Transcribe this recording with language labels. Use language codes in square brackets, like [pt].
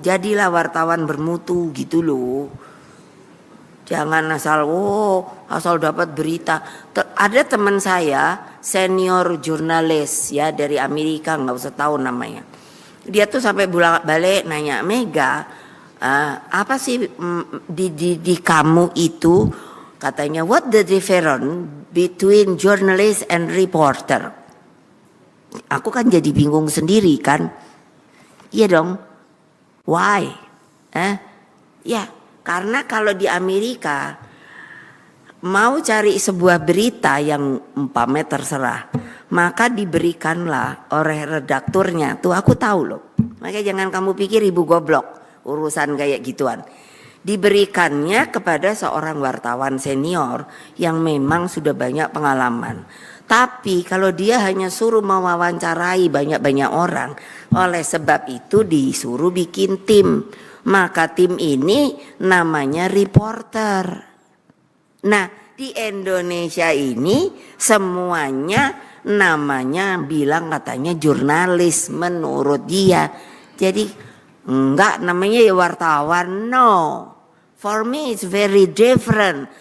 [id] Jadilah wartawan bermutu gitu loh. Jangan asal dapat berita. Ada teman saya senior jurnalis ya dari Amerika, nggak usah tahu namanya. Dia tuh sampai balik nanya, Mega, apa sih di kamu itu? Katanya, [en] what the difference between journalist and reporter? [id] Aku kan jadi bingung sendiri kan. Iya dong. Why? Ya, karena kalau di Amerika mau cari sebuah berita yang umpamanya terserah, maka diberikanlah oleh redakturnya. Tuh aku tahu loh. Makanya jangan kamu pikir ibu goblok urusan kayak gituan. Diberikannya kepada seorang wartawan senior yang memang sudah banyak pengalaman. Tapi kalau dia hanya suruh mewawancarai banyak-banyak orang, oleh sebab itu disuruh bikin tim. Maka tim ini namanya reporter. Nah di Indonesia ini semuanya namanya bilang katanya jurnalis menurut dia. Jadi enggak namanya ya wartawan, no. [en] For me it's very different.